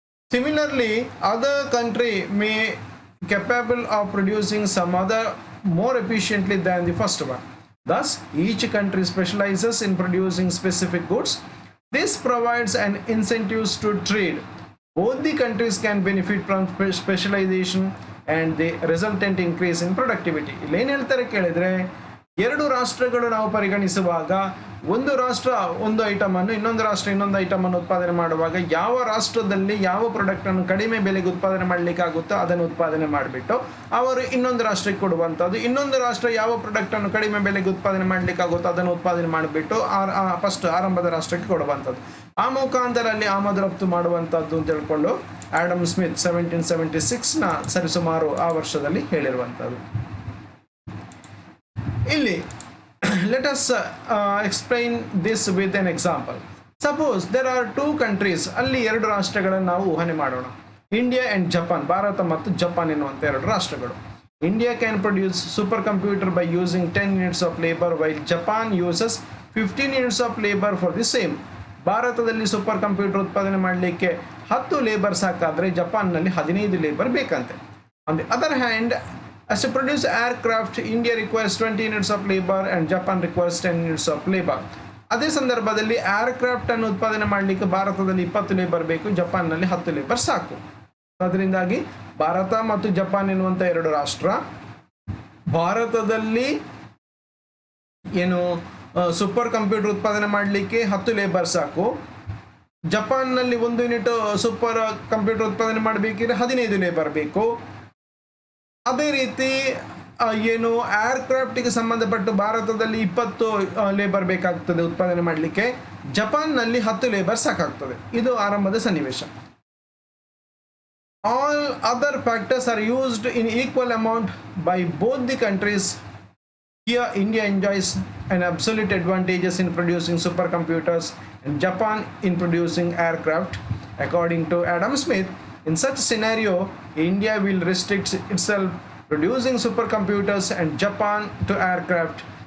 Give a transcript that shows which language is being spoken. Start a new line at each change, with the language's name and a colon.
Kannada: Similarly other country May
English: capable of producing some other more efficiently than the first one. Thus, each country specializes in producing specific goods. This provides an incentives to trade. Both the countries can benefit from specialization and the resultant increase in productivity.
Kannada: ಇಲ್ಲಿ ಏನು ಹೇಳ್ತಾರೆ ಕೇಳಿದ್ರೆ, ಎರಡು ರಾಷ್ಟ್ರಗಳು ನಾವು ಪರಿಗಣಿಸುವಾಗ ಒಂದು ರಾಷ್ಟ್ರ ಒಂದು ಐಟಮ್ ಅನ್ನು, ಇನ್ನೊಂದು ರಾಷ್ಟ್ರ ಇನ್ನೊಂದು ಐಟಮ್ ಅನ್ನು ಉತ್ಪಾದನೆ ಮಾಡುವಾಗ ಯಾವ ರಾಷ್ಟ್ರದಲ್ಲಿ ಯಾವ ಪ್ರಾಡಕ್ಟ್ ಅನ್ನು ಕಡಿಮೆ ಬೆಲೆಗೆ ಉತ್ಪಾದನೆ ಮಾಡಲಿಕ್ಕೆ ಆಗುತ್ತೋ ಅದನ್ನು ಉತ್ಪಾದನೆ ಮಾಡಿಬಿಟ್ಟು ಅವರು ಇನ್ನೊಂದು ರಾಷ್ಟ್ರಕ್ಕೆ ಕೊಡುವಂಥದ್ದು, ಇನ್ನೊಂದು ರಾಷ್ಟ್ರ ಯಾವ ಪ್ರಾಡಕ್ಟ್ ಅನ್ನು ಕಡಿಮೆ ಬೆಲೆಗೆ ಉತ್ಪಾದನೆ ಮಾಡಲಿಕ್ಕೆ ಆಗುತ್ತೋ ಅದನ್ನು ಉತ್ಪಾದನೆ ಮಾಡಿಬಿಟ್ಟು ಫಸ್ಟ್ ಆರಂಭದ ರಾಷ್ಟ್ರಕ್ಕೆ ಕೊಡುವಂಥದ್ದು. ಆ ಮುಖಾಂತರ ಅಲ್ಲಿ ಆಮದು ರಫ್ತು ಮಾಡುವಂಥದ್ದು ಅಂತ ಹೇಳ್ಕೊಂಡು ಆಡಮ್ ಸ್ಮಿತ್ 1776ನ ಸರಿಸುಮಾರು ಆ ವರ್ಷದಲ್ಲಿ ಹೇಳಿರುವಂಥದ್ದು.
English: ಇಲ್ಲಿ let us explain this with an example. Suppose there are two countries,
Kannada: ಅಲ್ಲಿ ಎರಡು ರಾಷ್ಟ್ರಗಳನ್ನು ನಾವು ಊಹನೆ ಮಾಡೋಣ. ಇಂಡಿಯಾ ಅಂಡ್ ಜಪಾನ್, ಭಾರತ ಮತ್ತು ಜಪಾನ್ ಎನ್ನುವಂಥ ಎರಡು ರಾಷ್ಟ್ರಗಳು.
English: India can produce super computer by using 10 units of labor while Japan uses 15 units of labor for the same.
Kannada: ಭಾರತದಲ್ಲಿ ಸೂಪರ್ ಕಂಪ್ಯೂಟರ್ ಉತ್ಪಾದನೆ ಮಾಡಲಿಕ್ಕೆ 10 ಲೇಬರ್ ಸಾಕಾದರೆ ಜಪಾನ್ನಲ್ಲಿ 15 ಲೇಬರ್ ಬೇಕಂತೆ.
English: On the other hand, as to produce aircraft, India requires 20 units of labor and Japan requires 10 units of labor.
Kannada: ಅದೇ ಸಂದರ್ಭದಲ್ಲಿ aircraft ಅನ್ನು ಉತ್ಪಾದನೆ ಮಾಡಲಿಕ್ಕೆ ಭಾರತದಲ್ಲಿ 20 ಲೇಬರ್ ಬೇಕು, ಜಪಾನ್ನಲ್ಲಿ 10 ಲೇಬರ್ ಸಾಕು. ಅದರಿಂದಾಗಿ ಭಾರತ ಮತ್ತು ಜಪಾನ್ ಎನ್ನುವಂಥ ಎರಡು ರಾಷ್ಟ್ರ, ಭಾರತದಲ್ಲಿ ಏನು ಸೂಪರ್ ಕಂಪ್ಯೂಟರ್ ಉತ್ಪಾದನೆ ಮಾಡಲಿಕ್ಕೆ 10 ಲೇಬರ್ ಸಾಕು, ಜಪಾನ್ನಲ್ಲಿ 1 ಯೂನಿಟ್ ಸೂಪರ್ ಕಂಪ್ಯೂಟರ್ ಉತ್ಪಾದನೆ ಮಾಡಬೇಕಿದ್ರೆ 15 ಲೇಬರ್ ಬೇಕು. ಅದೇ ರೀತಿ ಏನು ಏರ್ಕ್ರಾಫ್ಟಿಗೆ ಸಂಬಂಧಪಟ್ಟು ಭಾರತದಲ್ಲಿ 20 ಲೇಬರ್ ಬೇಕಾಗ್ತದೆ ಉತ್ಪಾದನೆ ಮಾಡಲಿಕ್ಕೆ, ಜಪಾನ್ನಲ್ಲಿ 10 ಲೇಬರ್ ಸಾಕಾಗ್ತದೆ. ಇದು ಆರಂಭದ ಸನ್ನಿವೇಶ.
English: All other factors are used in equal amount by both the countries. Here India enjoys an absolute advantages in producing supercomputers and Japan in producing aircraft. According to Adam Smith, in such scenario, India will restrict itself producing supercomputers and Japan to aircraft.